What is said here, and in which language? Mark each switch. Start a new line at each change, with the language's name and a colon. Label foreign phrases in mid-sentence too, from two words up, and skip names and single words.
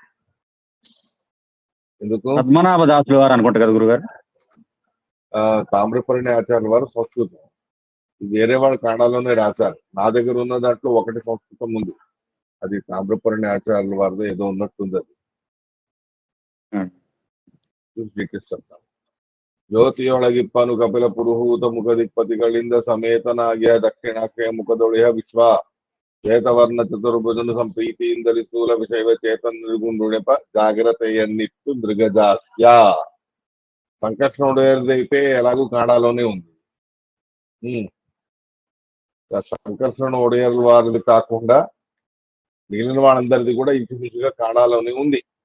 Telugu: ఎందుకు? పద్మనాభ దాసులు వారు అనుకుంటా కదా గురుగారు. తామ్రపర్ణి ఆచార్యుల వారు సంస్కృతం, వేరే వాళ్ళ కన్నడలోనే రాశారు. నా దగ్గర ఉన్న దాంట్లో ఒకటి సంస్కృతం ఉంది, అది తామ్రపర్ణి ఆచార్యుల వారితో ఏదో ఉన్నట్టుంది.
Kannada: అది ಶ್ರೀಕೃಷ್ಣ ಜ್ಯೋತಿಯೊಳಗಿಪ್ಪನು ಕಪಿಲ ಪುರುಹೂತ ಮುಖದಿಕ್ಪತಿಗಳಿಂದ ಸಮೇತನಾಗಿಯ ದಕ್ಷಿಣಾಕ್ಷಯ ಮುಖದೊಳೆಯ ವಿಶ್ವ ಶ್ವೇತವರ್ಣ ಚತುರ್ಭುಜನು ಸಂಪ್ರೀತಿಯಿಂದಲಿ ಸ್ಥೂಲ ವಿಷಯವ ಚೇತನಗುಂಡುಣೆಪ ಜಾಗ್ರತ್ತಯನ್ನಿತ್ತು ಮೃಗಜಾಸ್ಯ.
Telugu: సంకర్షణుడైతే ఎలాగూ కన్నడలోనే ఉంది. సంకర్షణ ఒడియర్ వారిది కాకుండా మిగిలిన వాళ్ళందరిది కూడా ఇంచుమించుగా కన్నడలోనే ఉంది.